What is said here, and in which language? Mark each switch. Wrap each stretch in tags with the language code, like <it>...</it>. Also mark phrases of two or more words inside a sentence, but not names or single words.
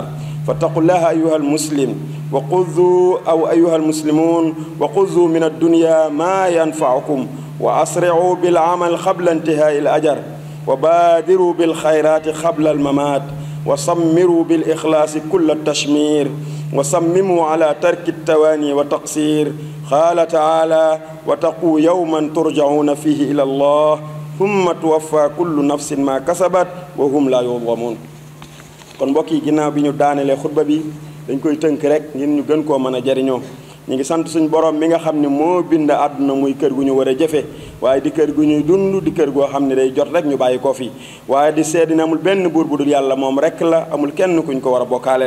<ar>فاتقوا الله أيها المسلم وخذوا أو أيها المسلمون وخذوا من الدنيا ما ينفعكم، وأسرعوا بالعمل قبل انتهاء الأجر، وبادروا بالخيرات قبل الممات، وصمروا بالإخلاص كل التشمير، وصمموا على ترك التواني والتقصير. قال تعالى: واتقوا يوما ترجعون فيه إلى الله ثم توفى كل نفس ما كسبت وهم لا يظلمون.</ar> <wo>kon mbokk yi, ginnaaw bi ñu daanelee xutba bi dañ koy tënk rek ngir ñu gën koo mën a jariñoo. ñu ngi sant suñu borom mi nga xam ne moo bind àdduna muy kër gu ñu war a jëfe, waaye di kër gu ñuy dund, di kër goo xam ne day jot rek ñu bàyyi ko fi. waaye di seede ne amul benn buur bu dul yàlla, moom rek la, amul kenn kuñ ko war a bokkaaleel.</wo>